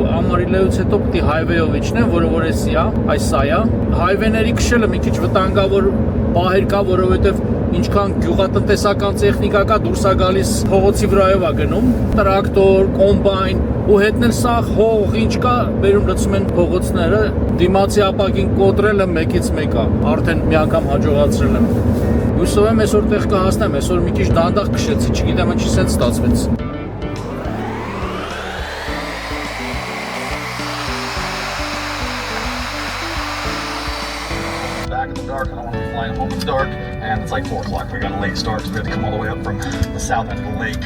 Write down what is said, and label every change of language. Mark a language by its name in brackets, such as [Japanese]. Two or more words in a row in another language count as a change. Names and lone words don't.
[Armenian] Ամարիլոյից հետո պիտի հայվեյով իջնեմ, որը որ էսի է, այս սա է։ Հայվեների քշելը մի քիչ վտանգավոր պահեր կա, որովհետև ինչքան գյուղատնտեսական տեխնիկա կա, դուրս է գալիս փողոցի վրայով է գնում, տրակտոր, կոմբայն ու հետն էլ սա հող ինչ կա, բերում լցում են փողոցները, դիմացի ապակին կոտրելը մեկից մեկա, արդեն մի անգամ հաջողացրել եմ։ Հուսով եմ այսօր տեղ կհասնեմ, այսօր մի քիչ դանդաղ քշեցի, չգիտեմ ինչի սենց ստացվեց։ [English] Back in the dark, I don't want to be flying home in the dark, and it's like 4 o'clock. We got a late start, so we had to come all the way up from the south end of the lake.